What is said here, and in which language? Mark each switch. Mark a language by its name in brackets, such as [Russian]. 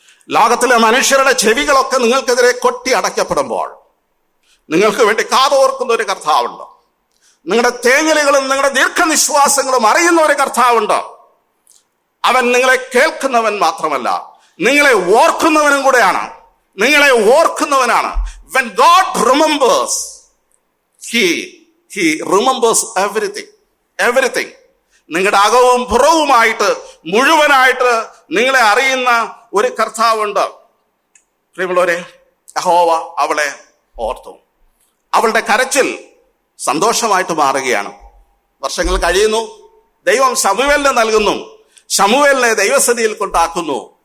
[Malayalam] ലോകത്തിലെ മനുഷ്യരുടെ ചെവികളൊക്കെ നിങ്ങൾക്കെതിരെ കൊട്ടി അടയ്ക്കപ്പെടുമ്പോൾ നിങ്ങൾക്ക് വേണ്ടി കാതോർക്കുന്ന ഒരു കർത്താവുണ്ട്. നിങ്ങളുടെ തേങ്ങലുകളും നിങ്ങളുടെ ദീർഘനിശ്വാസങ്ങളും അറിയുന്ന ഒരു കർത്താവുണ്ട്. അവൻ നിങ്ങളെ കേൾക്കുന്നവൻ മാത്രമല്ല, നിങ്ങളെ ഓർക്കുന്നവനും കൂടെയാണ്. നിങ്ങളെ ഓർക്കുന്നവനാണ്. [English] When God remembers, He remembers everything. [Malayalam] നിങ്ങളുടെ അകവും പുറവുമായിട്ട് മുഴുവനായിട്ട് നിങ്ങളെ അറിയുന്ന ഒരു കർത്താവുണ്ട്. പ്രിയമുള്ളവരെ, യഹോവ അവളെ ഓർത്തു. അവളുടെ കരച്ചിൽ സന്തോഷമായിട്ട് മാറുകയാണ്. വർഷങ്ങൾ കഴിയുന്നു. ദൈവം ശമൂവേലിനെ നൽകുന്നു. ശമൂവേലിനെ ദൈവസന്നിധിയിൽ കൊണ്ടാക്കുന്നു.